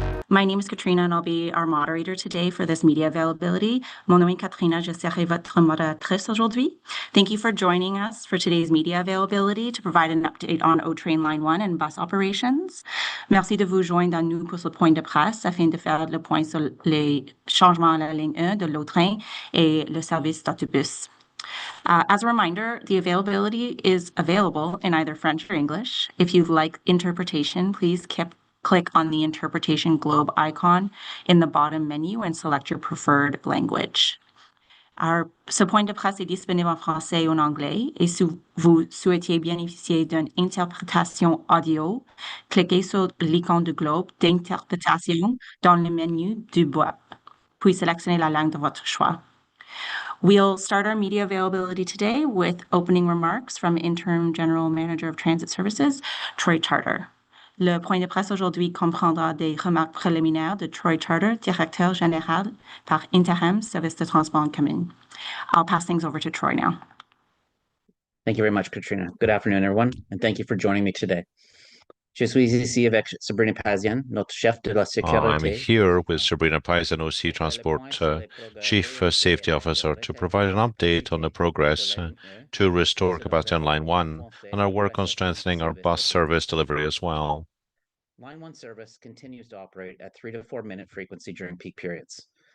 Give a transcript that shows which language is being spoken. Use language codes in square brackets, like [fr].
[en] My name is Katrina, and I'll be our moderator today for this media availability. [fr] Mon nom est Katrina, je serai votre modératrice aujourd'hui. [en] Thank you for joining us for today's media availability to provide an update on O Train Line 1 and bus operations. [fr] Merci de vous joindre à nous pour ce point de presse afin de faire le point sur les changements à la ligne 1 de l'O Train et le service d'autobus. [en] As a reminder, the availability is available in either French or English. If you'd like interpretation, please click on the interpretation globe icon in the bottom menu and select your preferred language. [fr] Ce point de presse est disponible en français et en anglais, et si vous souhaitiez bénéficier d'une interprétation audio, cliquez sur l'icône du globe d'interprétation dans le menu du bas, puis sélectionnez la langue de votre choix. [en] We'll start our media availability today with opening remarks from Interim General Manager of Transit Services, Troy Charter. [fr] Le point de presse aujourd'hui comprendra des remarques préliminaires de Troy Charter, directeur général par intérim Service de transport en commun. [en] I'll pass things over to Troy now. Thank you very much, Katrina. Good afternoon, everyone, and thank you for joining me today. [fr] Je suis ici avec Sabrina Pazian, notre chef de la sécurité. [en] I'm here with Sabrina Pazian, OC Transport Chief Safety Officer, to provide an update on the progress to restore capacity on Line 1 and our work on strengthening our bus service delivery as well. Line 1 service continues to operate at 3 to 4 minute frequency during peak periods.